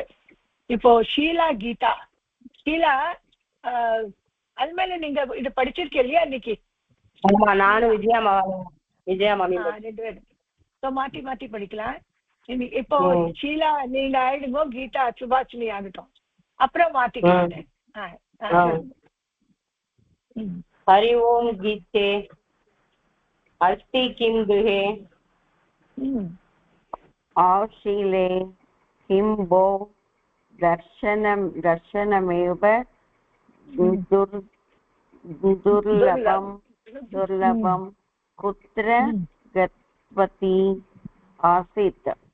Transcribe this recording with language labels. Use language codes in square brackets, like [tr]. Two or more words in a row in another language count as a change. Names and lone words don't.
[ta] இப்போ ஷீலா கீதா, ஷீலா அது மேல நீங்க இது படிச்சிருக்கீங்க இல்லையா இன்னைக்கு? ஆமா, நானும் விஜயா மாமி ரெண்டு பேரும் மாத்தி மாத்தி படிக்கலாம். இப்போ ஷீலா நீங்க ஆயிடுங்க, கீதா சுபாஷினி ஆகட்டும், அப்புறம் மாத்திக்கலாம். [sa] हरि ओम गीते अस्ति किं गृहे आशीले किं भो दर्शनमेव दुर्लभं कुत्र गतवती आसीत्?